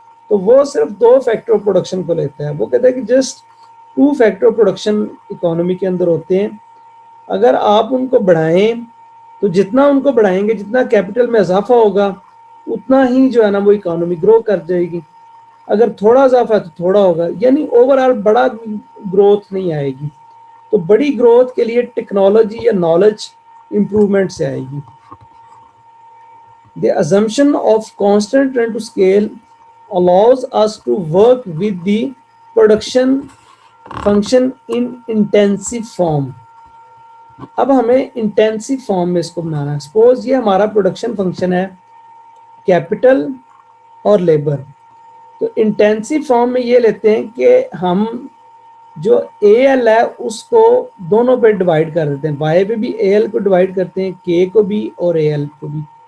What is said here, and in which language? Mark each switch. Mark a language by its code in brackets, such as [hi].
[ur] تو وہ صرف 2 فیکٹر آف پروڈکشن کو لیتا ہے. وہ کہتا ہے کہ just 2 factor of production economy کے اندر ہوتے ہیں, اگر آپ ان کو بڑھائیں تو جتنا ان کو بڑھائیں گے جتنا کیپٹل میں اضافہ ہوگا اتنا ہی جو ہے نا وہ اکانومی گرو کر جائے گی. اگر تھوڑا اضافہ ہے تو تھوڑا ہوگا, یعنی اوور آل بڑا گروتھ نہیں آئے گی. تو بڑی گروتھ کے لیے ٹیکنالوجی یا نالج امپروومنٹ سے آئے گی. [en] The assumption of constant trend to scale allows us to work with the production function in intensive form. [ur] اب ہمیں انٹینسو فارم میں اس کو بنانا ہے. سپوز یہ ہمارا پروڈکشن فنکشن ہے کیپٹل اور لیبر. تو انٹینسو فارم میں یہ لیتے ہیں کہ ہم جو اے ایل ہے اس کو دونوں پہ ڈیوائڈ کر دیتے ہیں, وائی پہ بھی اے ایل کو ڈیوائڈ کرتے ہیں, کے کو بھی اور اے ایل کو بھی.